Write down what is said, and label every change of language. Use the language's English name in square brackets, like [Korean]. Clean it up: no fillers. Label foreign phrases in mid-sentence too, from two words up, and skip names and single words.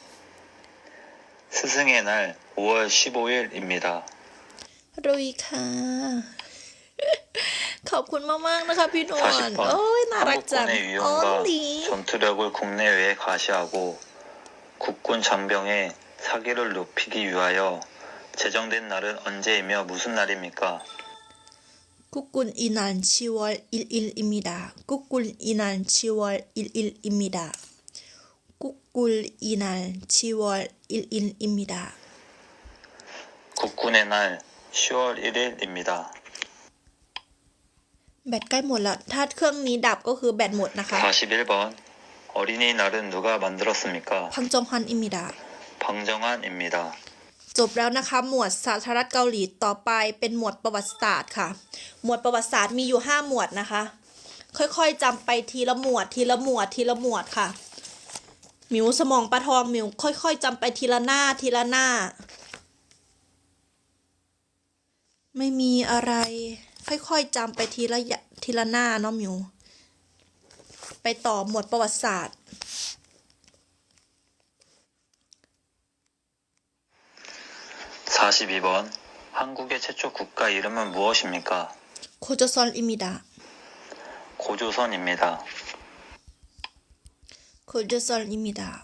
[Korean] 스승의 날 5월 15일입니다. [Thai] รุยค่ะ ขอบคุณมากๆนะคะพี่นวล [Korean] 40번 [Thai] โอ้ยน่ารักจัง [Korean] 한국군의 [Thai] อ๋อ [Korean] 위엄과 [Thai] หลี [Korean] 전투력을 국내외에 과시하고 국군 장병의 사기를 높이기 위하여 제정된 날은 언제이며 무슨 날입니까? 국군의 날 10월 1일입니다 국군의 날 10월 1일입니다 국군의 날 10월 1일입니다 국군의 날 10월 1일입니다. [Thai] แบตใกล้หมดแล้ว ถ้าเครื่องนี้ดับก็คือแบตหมดนะคะ [Korean] 41번 어린이날은 누가 만들었습니까? 방정환입니다 방정환입니다. [Thai] จบแล้วนะคะ หมวดสาธารณรัฐเกาหลีต่อไปเป็นหมวดประวัติศาสตร์ค่ะ หมวดประวัติศาสตร์มีอยู่5 หมวดนะคะ ค่อยๆจำไปทีละหมวดทีละหมวดทีละหมวดค่ะหมิวสมองปลาทองหมิวค่อยๆจำไปทีละหน้าทีละหน้า ไม่มีอะไร ค่อยๆจำไปทีละหน้าเนาะหมิวไปต่อหมวดประวัติศาสตร์ [Korean] 42번. 한국의 최초 국가 이름은 무엇입니까? 고조선입니다. 고조선입니다. 고조선입니다.